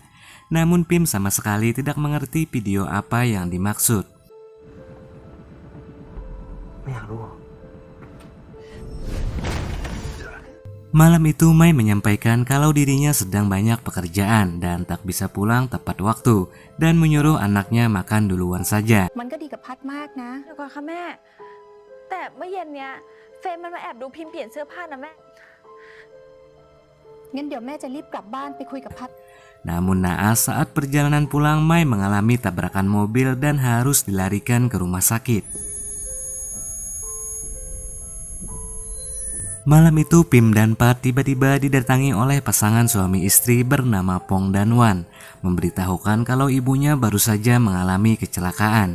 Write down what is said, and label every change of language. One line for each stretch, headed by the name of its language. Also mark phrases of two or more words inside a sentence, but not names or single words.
Indonesian: Namun Pim sama sekali tidak mengerti video apa yang dimaksud. Malam itu Mei menyampaikan kalau dirinya sedang banyak pekerjaan dan tak bisa pulang tepat waktu dan menyuruh anaknya makan duluan saja.
Thai: มันก็ดีกับพัดมากนะ เดี๋ยวก่อนค่ะแม่ แต่เมื่อเย็นเนี้ยเฟรมมันมาแอบดูพิมพ์เปลี่ยนเสื้อผ้านะแม่ งั้นเดี๋ยวแม่จะรีบกลับบ้านไปคุยกับพัด
Indonesian: Namun naas saat perjalanan pulang, Mei mengalami tabrakan mobil dan harus dilarikan ke rumah sakit. Malam itu Pim dan Pat tiba-tiba didatangi oleh pasangan suami istri bernama Pong dan Wan, memberitahukan kalau ibunya baru saja mengalami kecelakaan.